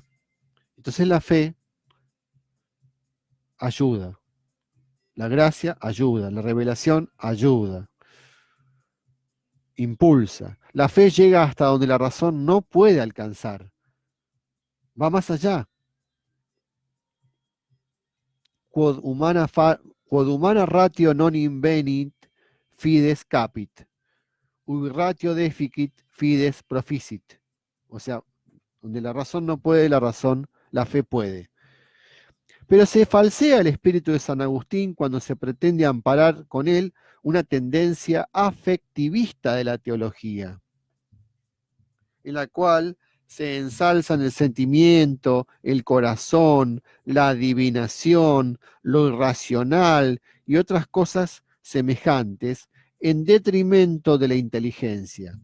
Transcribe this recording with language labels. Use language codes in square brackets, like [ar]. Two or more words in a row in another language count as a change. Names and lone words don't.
[es] Entonces la fe ayuda. La gracia ayuda, la revelación ayuda, impulsa. La fe llega hasta donde la razón no puede alcanzar. Va más allá. [la] Quod humana ratio non invenit, fides capit. Ubi ratio deficit, fides proficit. [es] O sea, donde la razón no puede, la fe puede. Pero se falsea el espíritu de San Agustín cuando se pretende amparar con él una tendencia afectivista de la teología, en la cual se ensalzan el sentimiento, el corazón, la adivinación, lo irracional y otras cosas semejantes en detrimento de la inteligencia.